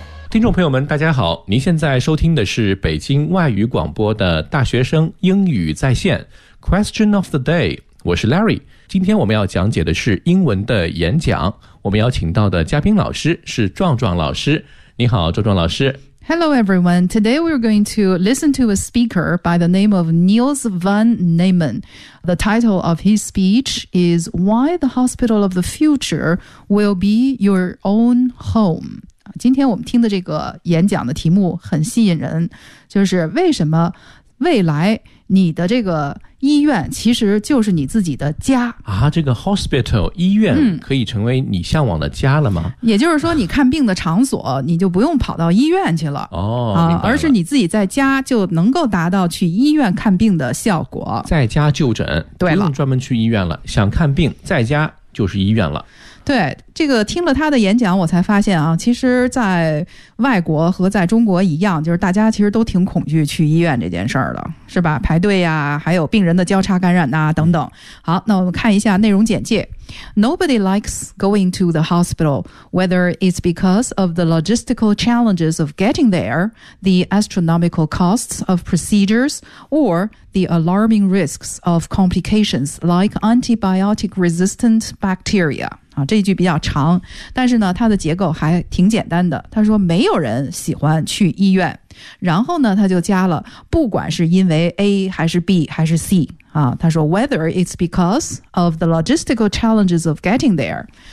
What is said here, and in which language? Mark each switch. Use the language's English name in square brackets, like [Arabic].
[Chinese] 听众朋友们大家好，您现在收听的是北京外语广播的大学生英语在线 [English] Question of the day， [Chinese] 我是 Larry。今天我们要讲解的是英文的演讲，我们邀请到的嘉宾老师是壮壮老师。你好壮壮老师。 [English] Hello everyone, today we're going to listen to a speaker by the name of Niels van Neumann. The title of his speech is Why the Hospital of the Future Will Be Your Own Home。 [Chinese] 今天我们听的这个演讲的题目很吸引人，就是为什么未来你的这个医院其实就是你自己的家啊？这个 hospital 医院可以成为你向往的家了吗？也就是说你看病的场所你就不用跑到医院去了，而是你自己在家就能够达到去医院看病的效果，在家就诊，对了，不用专门去医院了，想看病在家就是医院了。对，这个听了他的演讲我才发现啊，其实在外国和在中国一样，就是大家其实都挺恐惧去医院这件事儿的，是吧？排队呀，还有病人的交叉感染啊等等。好，那我们看一下内容简介。 [English] Nobody likes going to the hospital, whether it's because of the logistical challenges of getting there, the astronomical costs of procedures, or the alarming risks of complications like antibiotic resistant bacteria。 [Chinese] 啊，这一句比较长，但是呢它的结构还挺简单的。他说没有人喜欢去医院，然后呢他就加了不管是因为 A 还是 B 还是 C 啊，他说 [English] whether it's because of the logistical challenges of getting there。